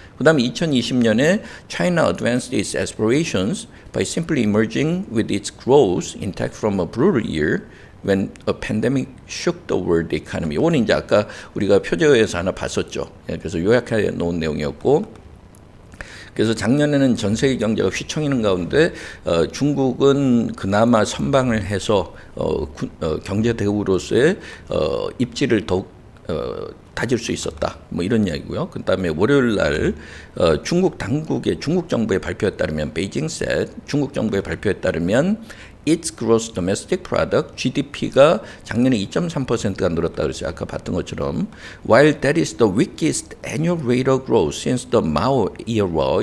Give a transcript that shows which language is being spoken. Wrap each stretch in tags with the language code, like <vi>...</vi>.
<ko>그다음에 2020년에</ko> <en>China advanced its aspirations by simply emerging with its growth intact from a brutal year. When a pandemic shook the world economy.</en> <ko>이거는 이제 아까 우리가 표제어에서 하나 봤었죠. 예, 그래서 요약해 놓은 내용이었고, 그래서 작년에는 전 세계 경제가 휘청이는 가운데 중국은 그나마 선방을 해서 경제 대국으로서의 입지를 더욱 다질 수 있었다. 뭐 이런 이야기고요. 그다음에 월요일 날 중국 정부의 발표에 따르면 베이징 said 중국 정부의 발표에 따르면</ko> <en>its gross domestic product GDP</en> <ko>가 작년에 2.3%가 늘었다 그랬어요. 아까 봤던 것처럼</ko> <en>while that is the weakest annual rate of growth since the Mao era.</en>